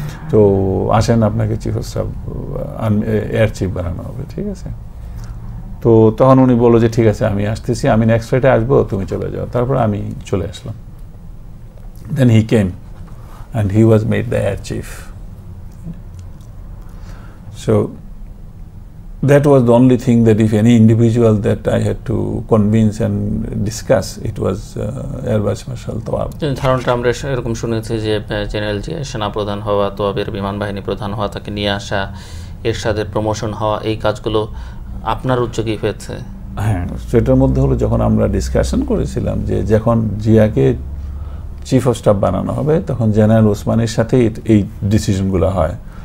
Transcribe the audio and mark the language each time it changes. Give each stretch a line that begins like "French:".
Bangla: তো আসেন আপনাকে chief of staff air chief বানানো হবে, ঠিক আছে। তো তখন উনি বললো যে ঠিক আছে আমি আসতেছি, আমি নেক্সট ফ্লাইটে আসবো, তুমি চলে যাও। তারপর আমি চলে আসলাম।
English: Then he came and he was made the air chief. So that was the only thing that if any individual that I had to convince and discuss, it was Air Vice Marshal Tawab.
Bangla: ধারণাটা আমরা এরকম শুনেছি যে জেনারেল জিয়া সেনাপ্রধান হওয়া, তোয়াবের বিমান বাহিনী প্রধান হওয়া, তাকে নিয়ে আসা, এরশাদের প্রমোশন হওয়া, এই কাজগুলো আপনার উদ্যোগেই হয়েছে? হ্যাঁ, সেটার মধ্যে হলো যখন আমরা ডিসকাশন করেছিলাম যে যখন জিয়াকে চিফ অফ স্টাফ বানানো হবে, তখন জেনারেল ওসমানের সাথে এই ডিসিশনগুলো হয়।